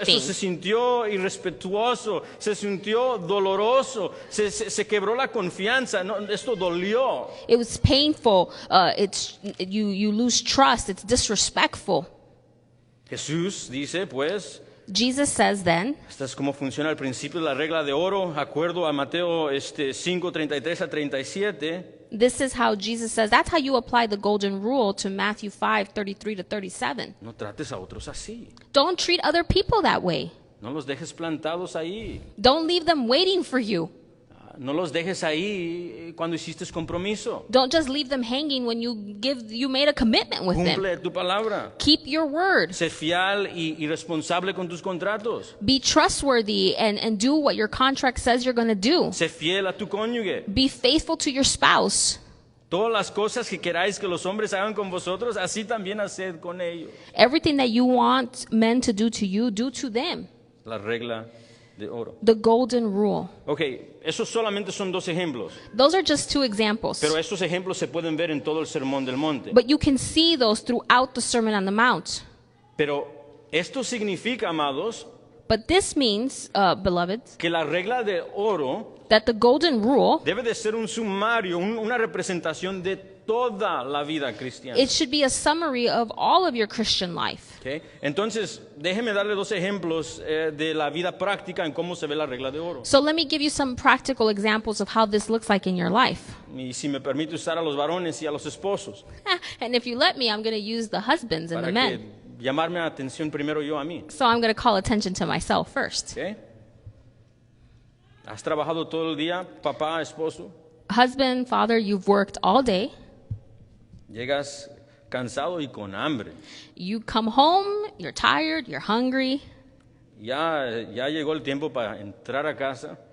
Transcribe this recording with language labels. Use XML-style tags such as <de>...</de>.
<es>Esto</es> <en>thing.</en> <es>se sintió irrespetuoso, se sintió doloroso, se quebró la confianza. No, esto dolió.</es> <en>It was painful. You lose trust. It's disrespectful.</en> <es>Jesús dice, pues,</es> <en>Jesus says then,</en> <es>esta es cómo funciona el principio de la regla de oro, acuerdo a Mateo 5:33 a 37.</es> <en>this is how Jesus says, that's how you apply the golden rule to Matthew 5:33 to 37.</en> <es>No trates a otros así.</es> <en>Don't treat other people that way.</en> <es>No los dejes plantados ahí.</es> <en>Don't leave them waiting for you.</en> <es>No los dejes ahí cuando hiciste compromiso.</es> <en>Don't just leave them hanging when you made a commitment with them.</en> <es>Cumple tu palabra.</es> <en>Keep your word.</en> <es>Sé fiel y responsable con tus contratos.</es> <en>Be trustworthy and do what your contract says you're going to do.</en> <es>Sé fiel a tu cónyuge.</es> <en>Be faithful to your spouse.</en> <es>Todas las cosas que queráis que los hombres hagan con vosotros, así también haced con ellos.</es> <en>Everything that you want men to do to you, do to them.</en> <es>La regla de oro.</es> <en>The golden rule.</en> <es>Ok, esos solamente son dos ejemplos.</es> <en>Those are just two examples.</en> <es>Pero estos ejemplos se pueden ver en todo el Sermón del Monte.</es> <en>But you can see those throughout the Sermon on the Mount.</en> <es>Pero esto significa, amados,</es> <en>But this means, beloved,</en> <es>que la regla de oro</es> <en>that the golden rule,</en> <es>debe de ser un sumario, una representación de toda la vida cristiana.</es> <en>it should be a summary of all of your Christian life. Okay.</en> <es>Entonces, déjeme darle dos ejemplos de la vida práctica en cómo se ve la regla de oro.</es> <en>So let me give you some practical examples of how this looks like in your life.</en> <es>Y si me permite usar a los varones y a los esposos,</es> <en>And if you let me, I'm going to use the husbands and</en> <es>para</es> <en>the</en> <es>que</es> <en>men.</en> <es>llamarme la atención primero yo a mí.</es> <en>So I'm going to call attention to myself first. Okay.</en> <es>¿Has trabajado todo el día, papá, esposo?</es> <en>Husband, father, you've worked all day.</en> <es>Llegas cansado y con hambre.</es> <en>You come home, you're tired, you're hungry,</en> <es>Ya llegó el tiempo para entrar a casa</es>